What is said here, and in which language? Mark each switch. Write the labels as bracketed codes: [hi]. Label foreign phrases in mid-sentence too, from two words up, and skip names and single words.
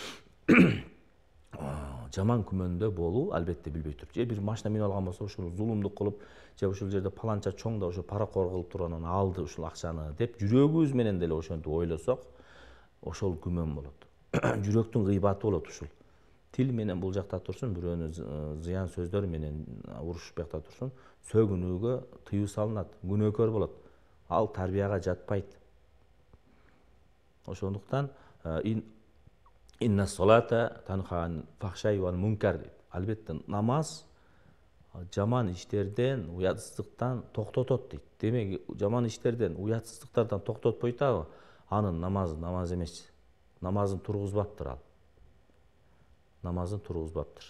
[ky] Жаман күмөндө болуу албетте билбей туруп, же бир машина минип алган болсо, ушуну зулумдук кылып, же ушул жерде паланча чоң да ошо паракор кылып туруп анан алды ушул акчаны деп жүрөгүбүз менен деле ошентип ойлосок, ошол күмөн болот. Жүрөктүн гыйбаты болот ушул. Тил менен бул жакта турсун, бирөөнү зыян сөздөр менен урушуп биякта турсун, сөгүнүүгө тыюу салынат, күнөөкөр болот. Ал тарбияга жатпайт. Ошондуктан [ar] إن الصلاة تنهى عن الفحشاء والمنكر [ky] дейт. Албетте намаз жаман иштерден, уятсыздыктан токтотот дейт. Демек, жаман иштерден, уятсыздыктардан токтотпойт, анын намазы намаз эмес. Намазын тургузбаптыр ал. Намазын тургузбаптыр.